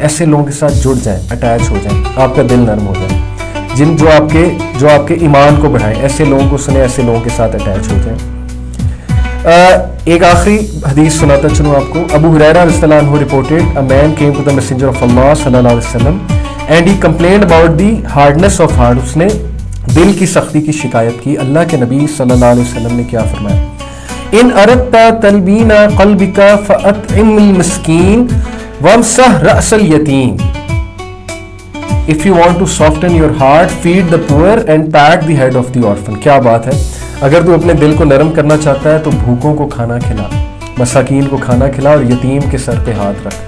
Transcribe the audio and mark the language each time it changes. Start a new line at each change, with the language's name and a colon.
Urdu: ایسے لوگوں کے ساتھ جڑ جائیں, اٹیچ ہو جائیں, آپ کا دل نرم ہو جائے. جو آپ کے ایمان کو بڑھائیں, ایسے لوگوں کو سنیں, ایسے لوگوں کے ساتھ اٹیچ ہو جائیں. ایک آخری حدیث سناتا چلوں آپ کو.
English: ابو ہریرہ رضی اللہ عنہ reported a man came to the messenger of Allah صلی اللہ علیہ وسلم and he complained about the hardness of heart.
Urdu: اس نے دل کی سختی کی شکایت کی. اللہ کے نبی صلی اللہ علیہ وسلم نے کیا فرمایا,
Arabic: ان اردت تلبین قلبک فاطعم المسکین وامسح رأس الیتیم.
English: If you want to soften your heart, feed the poor and pat the head of the orphan.
Urdu: کیا بات ہے. اگر تو اپنے دل کو نرم کرنا چاہتا ہے تو بھوکوں کو کھانا کھلا, مساکین کو کھانا کھلا, اور یتیم کے سر پہ ہاتھ رکھ.